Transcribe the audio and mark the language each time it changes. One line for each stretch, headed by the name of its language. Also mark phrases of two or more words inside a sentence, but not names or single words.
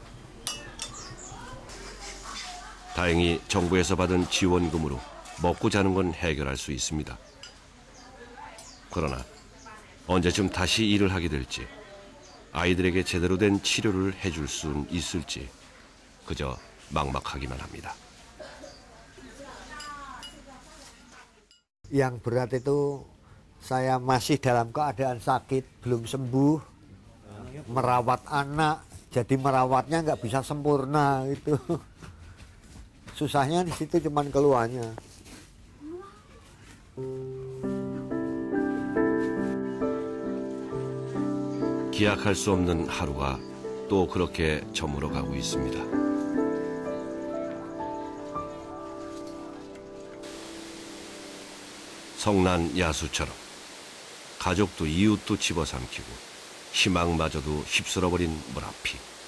Korean: 다행히 정부에서 받은 지원금으로 먹고 자는 건 해결할 수 있습니다. 그러나 언제쯤 다시 일을 하게 될지, 아이들에게 제대로 된 치료를 해줄 수 있을지 그저 막막하기만 합니다.
Indonesian: Yang berat itu saya masih dalam keadaan sakit, belum sembuh, merawat anak, jadi merawatnya nggak bisa sempurna itu. Susahnya di situ cuman keluarnya.
Korean: 기약할 수 없는 하루가 또 그렇게 저물어 가고 있습니다. 성난 야수처럼 가족도 이웃도 집어삼키고 희망마저도 휩쓸어버린 무라피.